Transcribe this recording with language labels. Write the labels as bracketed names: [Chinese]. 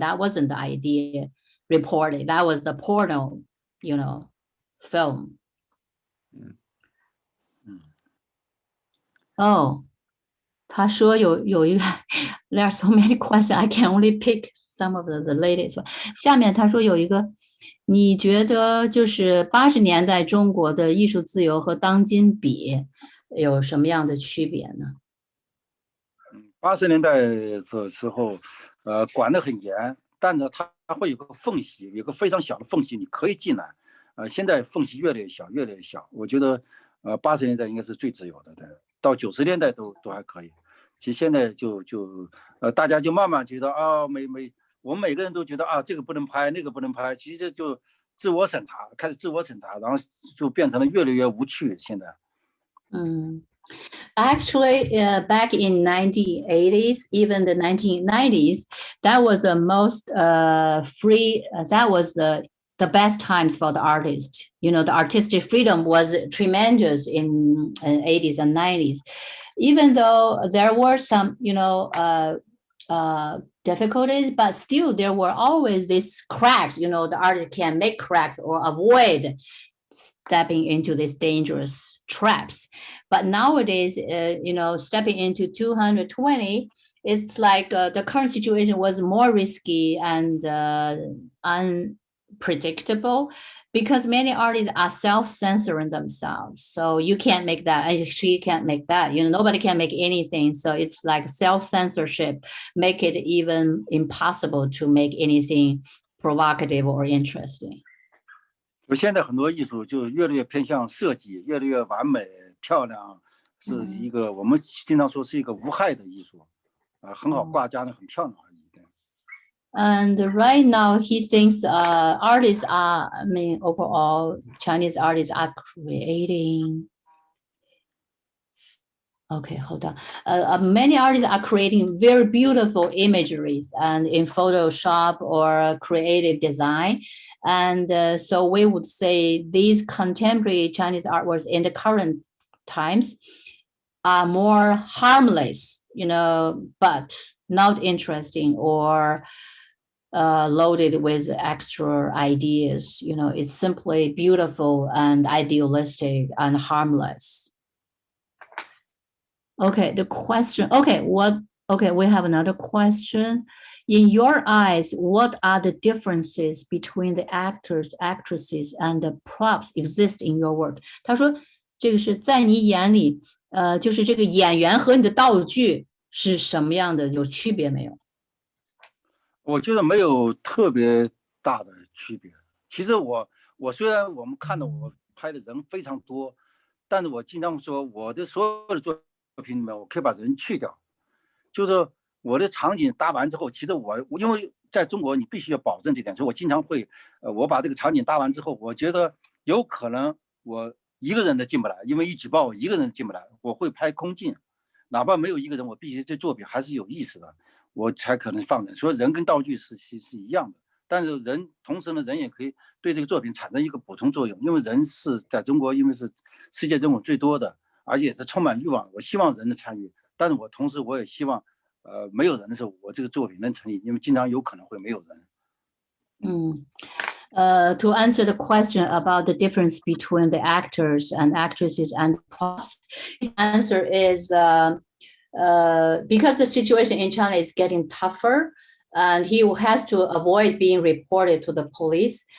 [English] That wasn't the idea reported. That was the porno, you know, film. Oh. [Chinese] 他说有一个 [English] there are so many questions, I can only pick some of the latest one. [Chinese] 下面他说有一个，你觉得就是80年代中国的艺术自由和当今比有什么样的区别呢？80年代的时候，管得很严，但是它会有个缝隙，有个非常小的缝隙，你可以进来。现在缝隙越来越小，越来越小。我觉得，80年代应该是最自由的，到90年代都还可以。其实现在大家就慢慢觉得啊，我们每个人都觉得啊，这个不能拍，那个不能拍，其实就自我审查，开始自我审查，然后就变成了越来越无趣。现在， [English] Actually, back in 1980s, even the 1990s, that was the most free. That was the best times for the artist. You know, the artistic freedom was tremendous in 80s and 90s. Even though there were some, you know, difficulties, but still there were always these cracks. You know, the artist can make cracks or avoid stepping into these dangerous traps. But nowadays, you know, stepping into 220, it's like the current situation was more risky and unpredictable, because many artists are self-censoring themselves. So you can't make that, she can't make that, you know, nobody can make anything. So it's like self-censorship, make it even impossible to make anything provocative or interesting. [Chinese] 现在很多艺术就越来越偏向设计，越来越完美漂亮，是一个我们经常说是一个无害的艺术，很好挂架的，很漂亮而已。 [English] And right now, he thinks artists are, I mean, overall, Chinese artists are creating. Okay, hold on. Many artists are creating very beautiful imageries and in Photoshop or creative design. And so we would say these contemporary Chinese artworks in the current times are more harmless, you know, but not interesting or loaded with extra ideas. You know, it's simply beautiful and idealistic and harmless. Okay, the question. Okay, we have another question. In your eyes, what are the differences between the actors, actresses, and the props exist in your work? [Chinese] 他说，这个是在你眼里，就是这个演员和你的道具是什么样的，有区别没有？我觉得没有特别大的区别。其实我虽然我们看到我拍的人非常多，但是我经常说我的所有的作品里面，我可以把人去掉，就是我的场景搭完之后，其实我因为在中国你必须要保证这点，所以我经常会我把这个场景搭完之后，我觉得有可能我一个人都进不来，因为一举报我一个人进不来，我会拍空镜，哪怕没有一个人，我必须这作品还是有意思的。我才可能放人，所以人跟道具是一样的，但是同时呢，人也可以对这个作品产生一个补充作用，因为人是在中国，因为是世界人口最多的，而且是充满欲望，我希望人的参与，但是同时我也希望，没有人的时候，我这个作品能成立，因为经常有可能会没有人。 [English] To answer the question about the difference between the actors and actresses and props, his answer is because the situation in China is getting tougher, and he has to avoid being reported to the police.